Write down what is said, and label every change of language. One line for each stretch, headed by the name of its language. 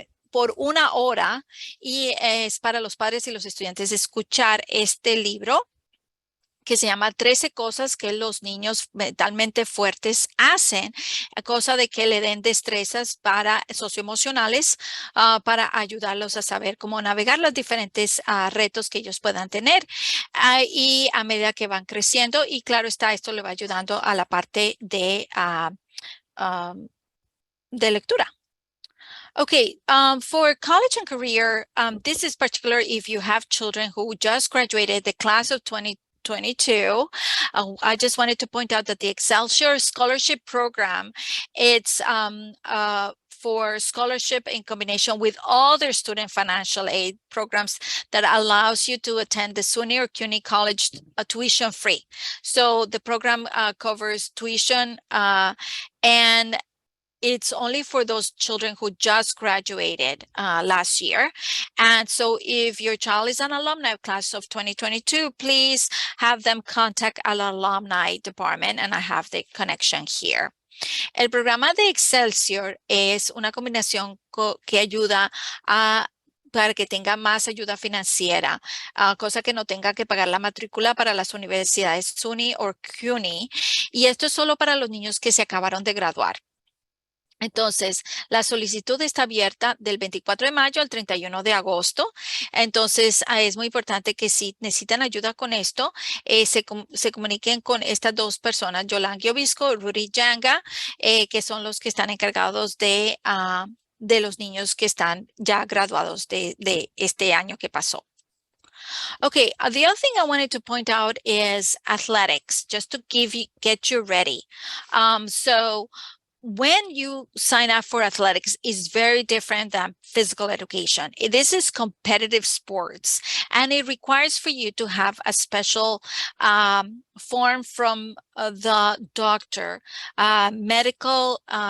Spanish: por 1 hora y es para los padres y los estudiantes escuchar este libro que se llama 13 cosas que los niños mentalmente fuertes hacen, cosa de que le den destrezas socioemocionales para ayudarlos a saber cómo navegar los diferentes retos que ellos puedan tener y a medida que van creciendo. Y claro está, esto le va ayudando a la parte de lectura.
English: Okay, for college and career, this is particular if you have children who just graduated the class of 2022. I just wanted to point out that the Excelsior Scholarship Program, it's for scholarship in combination with other student financial aid programs that allows you to attend the SUNY or CUNY college tuition free. So the program covers tuition and it's only for those children who just graduated last year. And so if your child is an alumni class of 2022, please have them contact our alumni department, and I have the connection here.
Spanish: El programa de Excelsior es una combinación que ayuda a para que tenga más ayuda financiera, cosa que no tenga que pagar la matrícula para las universidades SUNY o CUNY. Y esto es solo para los niños que se acabaron de graduar. Entonces, la solicitud está abierta del 24 de mayo al 31 de agosto. Entonces, es muy importante que si necesitan ayuda con esto, se comuniquen con estas dos personas, Yolanda Obisco, Rudy Yanga, que son los que están encargados de los niños que están ya graduados de este año que pasó.
English: Okay, the other thing I wanted to point out is athletics, just to get you ready. So when you sign up for athletics is very different than physical education. This is competitive sports, and it requires for you to have a special form from the doctor, medical,